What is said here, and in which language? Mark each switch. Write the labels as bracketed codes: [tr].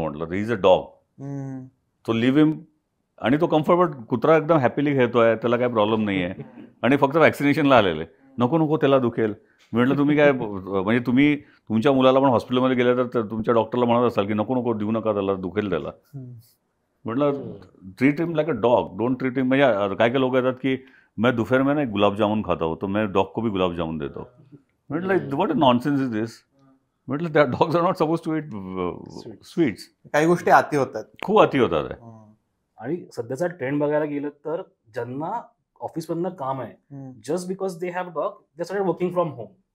[mr] म्हटलं [en] He is a dog, तो leave him. [mr] आणि तो कम्फर्टेबल कुत्रा एकदम हॅपीली खेळतोय, त्याला काही प्रॉब्लेम नाही आहे आणि फक्त वॅक्सिनेशनला आलेले. नको नको, त्याला दुखेल. म्हटलं तुम्ही काय म्हणजे तुम्ही तुमच्या मुलाला पण हॉस्पिटलमध्ये गेले तर तुमच्या डॉक्टरला म्हणत असाल की नको नको देऊ नका, त्याला दुखेल त्याला. [en] म्हटलं treat him like a dog, don't treat him. [mr] म्हणजे काय काय लोक येतात की [hi] मैं दोपहर में ना गुलाब जामुन खाता हूँ तो मैं डॉग को भी गुलाब जामुन देता हूँ. [en] म्हटलं what a nonsense is this. म्हटलं त्या dogs are not suppose to eat sweets. [mr] काही गोष्टी अति होतात, खूप अति होतात. आणि सध्याचा ट्रेंड बघायला गेलं तर ज्यांना ऑफिसमधनं काम आहे, [en] Just because they have dog they started working from home.